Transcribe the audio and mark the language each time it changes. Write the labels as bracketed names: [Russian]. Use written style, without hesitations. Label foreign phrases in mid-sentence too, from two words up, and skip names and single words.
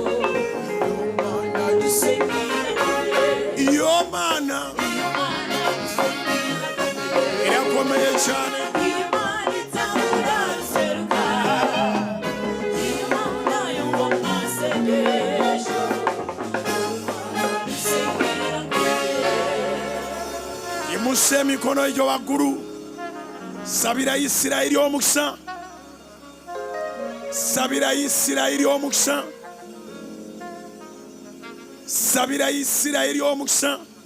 [Kinyarwanda] Imana dusengira iyo Mana irakomeye cyane. Imana itabura guseruka, Imana yumva amasengesho. Imana dusengira [Ganda] Imuse emikono egyo waggulu, sabira Isirayiri omukisa, sabira Isirayiri omukisa, sabira Isirayiri omukisa.